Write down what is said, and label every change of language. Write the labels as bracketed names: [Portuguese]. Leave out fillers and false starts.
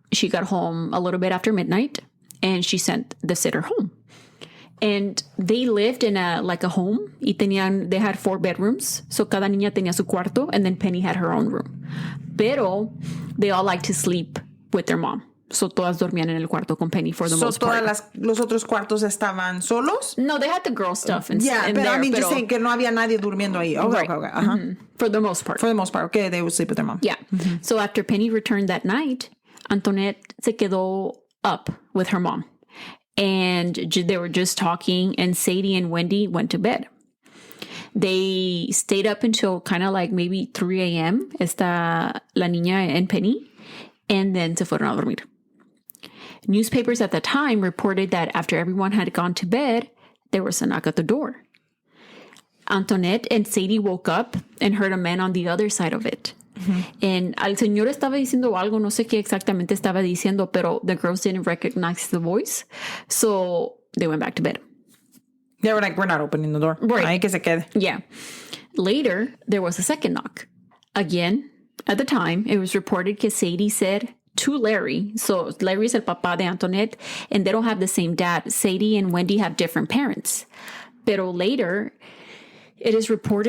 [English] She got home a little bit after midnight, and she sent the sitter home. And they lived in a home. Y they had 4 bedrooms. So cada niña tenía su cuarto, and then Penny had her own room. Pero they all liked to sleep with their mom. [Spanish] So todas dormían en el cuarto con Penny for the most part. So los otros cuartos estaban solos? [English] No, they had the girl stuff in but there. [Spanish] I mean, just saying que no había nadie durmiendo ahí. [English] Okay, right. Okay. Uh-huh. Mm-hmm. For the most part. For the most part. Okay, they would sleep with their mom. Yeah. Mm-hmm. So after Penny returned that night, Anthonette se quedó up with her mom. And they were just talking, and Sadie and Wendy went to bed. They stayed up until kind of like maybe 3 a.m. [Spanish] Está la niña and Penny. And then se fueron a dormir. [English] Newspapers at the time reported that after everyone had gone to bed, there was a knock at the door. Anthonette and Sadie woke up and heard a man on the other side of it. Mm-hmm. [Spanish] And al señor estaba diciendo algo, no sé qué exactamente estaba diciendo, pero the girls didn't recognize the voice. [English] So they went back to bed. They were like, we're not opening the door. Right. [Spanish] Ahí que se quede. [English] Yeah. Later, there was a second knock. Again, at the time, it was reported que Sadie said to Larry, so Larry's el papá de Anthonette, and they don't have the same dad. Sadie and Wendy have different parents. Pero later, it is reported